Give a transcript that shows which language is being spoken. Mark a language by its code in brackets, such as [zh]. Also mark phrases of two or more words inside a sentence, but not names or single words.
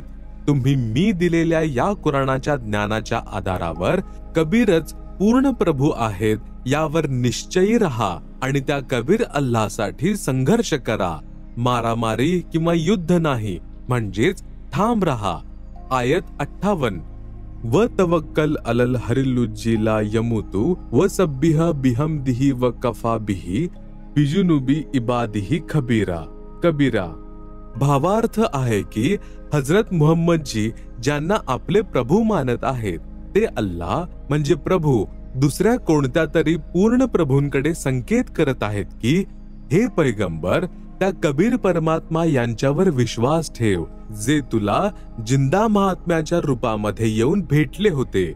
[mr] तुम्ही मी दिलेल्या या कुराणाच्या ज्ञानाच्या आधारावर कबीरच पूर्ण प्रभू आहेत यावर निश्चयी राहा आणि त्या कबीर अल्लाहसाठी संघर्ष करा. मारामारी किंवा युद्ध नाही, म्हणजेच ठाम राहा. [ar] आयत 58 وتوكل على الحي الذي لا يموت وسبح بحمده وكفى به بذنوب عباده خبيرا كبيرا. [mr] भावार्थ आहे की हजरत मुहम्मद जी ज्यांना आपले प्रभू मानत आहेत ते अल्लाह म्हणजे प्रभू दुसऱ्या कोणत्या तरी पूर्ण प्रभूंकडे संकेत करत आहेत की हे पैगंबर, त्या कबीर परमात्मा यांच्यावर विश्वास ठेव जे तुला जिंदा महात्म्याच्या रूपामध्ये येऊन भेटले होते.